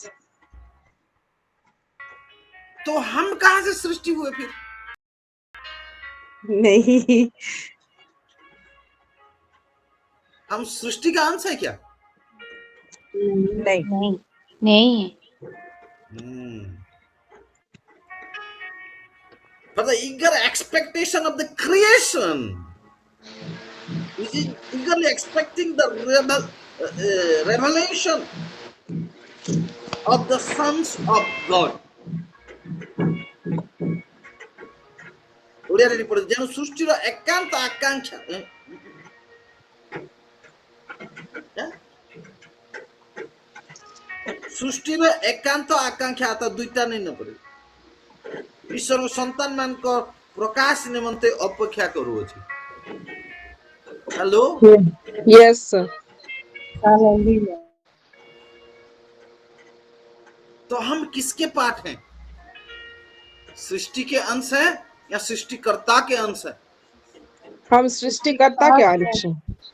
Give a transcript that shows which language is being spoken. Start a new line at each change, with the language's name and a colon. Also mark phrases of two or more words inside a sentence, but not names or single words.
Hindi: तो हम कहां से सृष्टि हुए फिर? नहीं, हम सृष्टि का अंश है क्या? नहीं, नहीं नहीं
English: For the eager expectation of the creation, which is eagerly expecting the revelation of the sons of God.
Odia: ଓଡ଼ିଆରେ ପଡେ ଯେଣୁ ସୃଷ୍ଟିର ଏକାନ୍ତ ଆକାଂକ୍ଷା ସୃଷ୍ଟିର ଏକାନ୍ତ ଆକାଂକ୍ଷା ତ ଦୁଇଟା ନେଇ ନ ପଡେ ଈଶ୍ୱର ସନ୍ତାନ ମାନଙ୍କ ପ୍ରକାଶ ନିମନ୍ତେ ଅପେକ୍ଷା କରୁଅଛି।
Hindi: हेलो।
English: yes sir.
Hindi: तो हम किसके पाठ हैं? सृष्टि के अंश है या सृष्टिकर्ता के अंश है? हम सृष्टिकर्ता के अंश हैं।